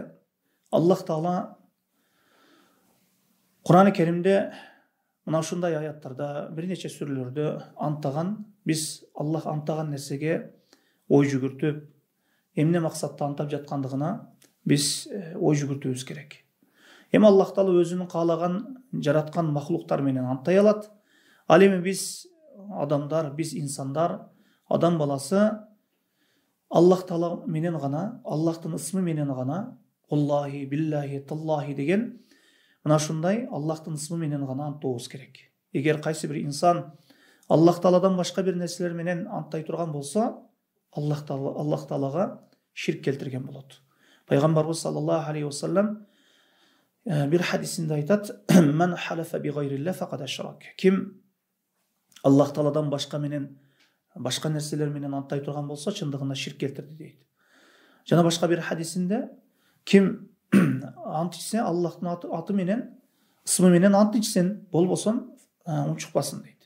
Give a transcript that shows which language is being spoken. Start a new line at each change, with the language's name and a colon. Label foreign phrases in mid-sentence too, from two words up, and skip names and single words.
Kyrgyz: Аллах Таала Кур'ан-ы Керимде мына ушундай аяттарда, бир нече сүрөлөрдө анттаган, биз Аллах анттаган нерсеге ой жүгүртүп, эмне максатта анттап жаткандыгына биз ой жүгүртүүбүз керек. Эми Аллах Таала өзүнүн каалаган, жараткан махлуктар менен анттай алат. Ал эми биз адамдар, биз инсандар, адам баласы Аллах Таала менен гана, Аллахтын ысмы менен гана,
Arabic: والله بالله تالله
Kyrgyz: деген мына ушундай Аллахтын ысмы менен гана анттообуз керек. Эгер кайсы бир инсан Аллах Тааладан башка бир нерселер менен анттай турган болсо, Аллах Таалага ширк келтирген болот. Пайгамбарыбыз
Arabic: صلى الله عليه وسلم
Kyrgyz: бир хадисинде айтат:
Arabic: "من حلف بغير الله فقد أشرك."
Kyrgyz: Ким Аллах Тааладан башка менен башка нерселер менен анттай турган болсо чындыгында ширк келтирди дейт. Жана башка бир хадисинде ким ант ичсе Аллахтын аты менен, ысмы менен ант ичсин, болбосо унчукпасын дейт.